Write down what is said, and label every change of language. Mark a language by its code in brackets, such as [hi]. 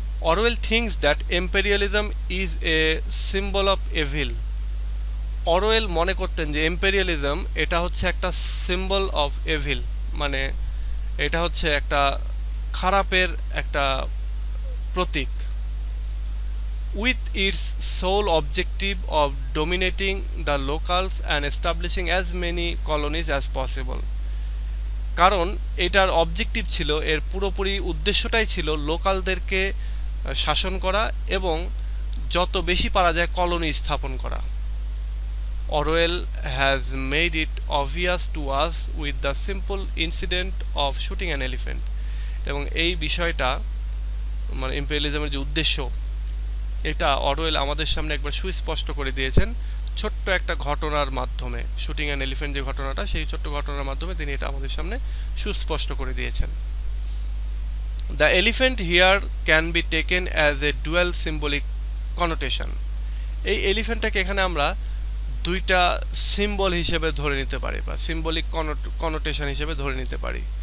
[en] Orwell thinks that imperialism is a symbol of evil. [bn] Orwell মনে করতেন যে imperialism এটা হচ্ছে একটা [en] symbol of evil, [bn] মানে এটা হচ্ছে একটা খারাপের একটা প্রতীক। [en] With its sole objective of dominating the locals and establishing as many colonies as possible. [bn] কারণ এটার অবজেক্টিভ ছিল, এর পুরোপুরি উদ্দেশ্যটাই ছিল লোকালদেরকে শাসন করা এবং যত বেশি পারা যায় কলোনি স্থাপন করা। [en] Orwell has made it obvious to us with the simple incident of shooting an elephant. [bn] এবং এই বিষয়টা মানে ইম্পেরিয়ালিজমের যে উদ্দেশ্য এটা অরওয়েল আমাদের সামনে একবার সুস্পষ্ট করে দিয়েছেন ছোট্ট একটা ঘটনার মাধ্যমে। শুটিং অ্যান এলিফ্যান্ট যে ঘটনাটা, সেই ছোট্ট ঘটনার মাধ্যমে তিনি এটা আমাদের সামনে সুস্পষ্ট করে দিয়েছেন। [en] The elephant here can be taken as a dual symbolic connotation. [bn] এই এলিফ্যান্টটাকে এখানে আমরা দুইটা সিম্বল হিসেবে ধরে নিতে পারি বা সিম্বলিক কনোটেশন হিসেবে ধরে নিতে পারি।